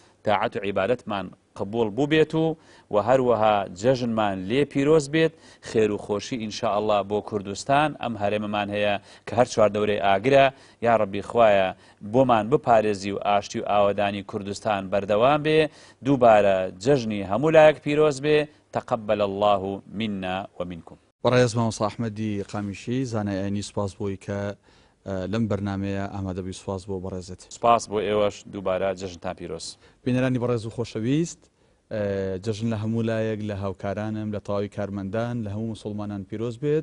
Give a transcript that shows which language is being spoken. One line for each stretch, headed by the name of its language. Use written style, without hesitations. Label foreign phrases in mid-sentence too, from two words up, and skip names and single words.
Central Kurdish: تاعەت و عیبادەتمان قبول بوو بێت و هەروەها جەژنمان لێ پیرۆز بێت خێر و خۆشی ئینشاءالله بۆ کوردستان ئەم هەرێمەمان هەیە کە هەر چواردەورەی ئاگرە یا ڕەبی خوایە بۆمان بپارێزی و ئاشتی و ئاوەدانی کوردستان بەردەوام بێ دووبارە جەژنی هەموو لایەک پیرۆز بێ
Arabic: تقبل الله منا ومنكم.
Central Kurdish: بەڕێز مامۆستا ئەحمەدی قامیشی زانای ئاینی سوپاس بۆی کە لەم بەرنمەیە ئامادەبووی سوپاس بۆ بەڕێزت. سوپاس بۆ ئێوەش دووبارە جەژنتان پیرۆز. بینەرانی بەڕێز و خۆشەویست، جەژن لە هەموو لایەک لە هاوکارانم لە تەواوی کارمەندان لە هەموو مسلمانان پیرۆز بێت.